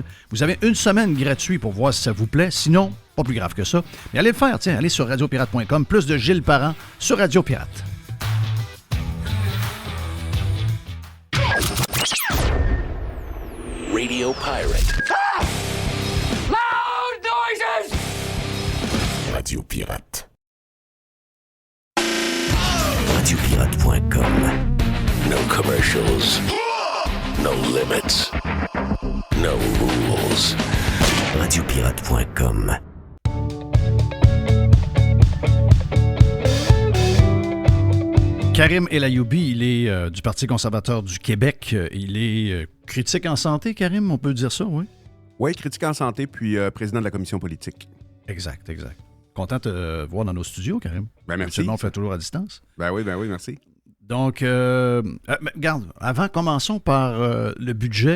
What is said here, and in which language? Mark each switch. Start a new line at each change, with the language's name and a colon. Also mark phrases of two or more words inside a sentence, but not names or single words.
French: Vous avez une semaine gratuite pour voir si ça vous plaît. Sinon, pas plus grave que ça. Mais allez le faire, tiens, allez sur radiopirate.com. Plus de Gilles Parent sur Radio Pirate. Radio Pirate.
English: Ah! Loud noises! Radio Pirate. Radiopirate.com. No commercials. No limits. No rules. Radiopirate.com.
French: Karim El Ayoubi, il est du Parti conservateur du Québec. Il est critique en santé, Karim, on peut dire ça, oui? Oui, critique en santé, puis président de la commission politique. Exact. Content de te voir dans nos studios, Karim. Ben merci. On fait toujours à distance. Ben oui, merci. Donc, regarde, commençons par le budget.